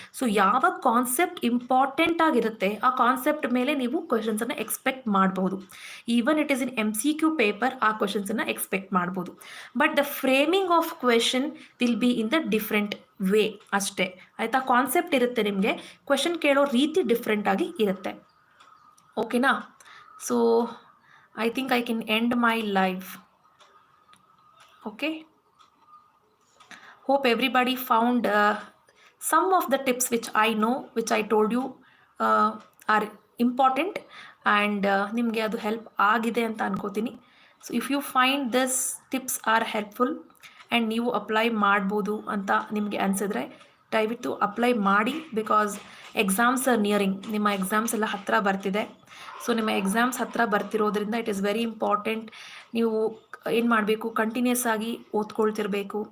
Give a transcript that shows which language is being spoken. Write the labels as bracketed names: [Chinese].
[Kannada] So ಯಾವ concept important ಆಗಿರುತ್ತೆ ಆ ಕಾನ್ಸೆಪ್ಟ್ ಮೇಲೆ ನೀವು ಕ್ವೆಶನ್ಸನ್ನು ಎಕ್ಸ್ಪೆಕ್ಟ್ ಮಾಡಬಹುದು. [English] even it is in [Kannada] MCQ paper ಆ ಕ್ವೆಶನ್ಸನ್ನು ಎಕ್ಸ್ಪೆಕ್ಟ್ ಮಾಡ್ಬೋದು. [English] but the framing of question will be in the different way [Kannada] ಅಷ್ಟೇ, ಆಯಿತಾ. ಕಾನ್ಸೆಪ್ಟ್ ಇರುತ್ತೆ, ನಿಮಗೆ ಕ್ವೆಶನ್ ಕೇಳೋ ರೀತಿ ಡಿಫ್ರೆಂಟ್ ಆಗಿ ಇರುತ್ತೆ. ಓಕೆನಾ? [English] So I think I can end my live. Okay. Hope everybody found some of the tips which I know, which I told you are important, and [Kannada] ನಿಮಗೆ ಅದು ಹೆಲ್ಪ್ ಆಗಿದೆ ಅಂತ ಅನ್ಕೋತೀನಿ. [English] so if you find this tips are helpful [Kannada] and ನೀವು apply ಮಾಡ್ಬೋದು ಅಂತ ನಿಮಗೆ ಅನಿಸಿದ್ರೆ ದಯವಿಟ್ಟು ಅಪ್ಲೈ ಮಾಡಿ. [English] Because exams are nearing. [Kannada] ನಿಮ್ಮ ಎಕ್ಸಾಮ್ಸ್ ಎಲ್ಲ ಹತ್ತಿರ ಬರ್ತಿದೆ. ಸೊ ನಿಮ್ಮ ಎಕ್ಸಾಮ್ಸ್ ಹತ್ತಿರ ಬರ್ತಿರೋದ್ರಿಂದ [English] It is very important. [Kannada] ನೀವು ಏನು ಮಾಡಬೇಕು, ಕಂಟಿನ್ಯೂಸ್ ಆಗಿ ಓದ್ಕೊಳ್ತಿರಬೇಕು.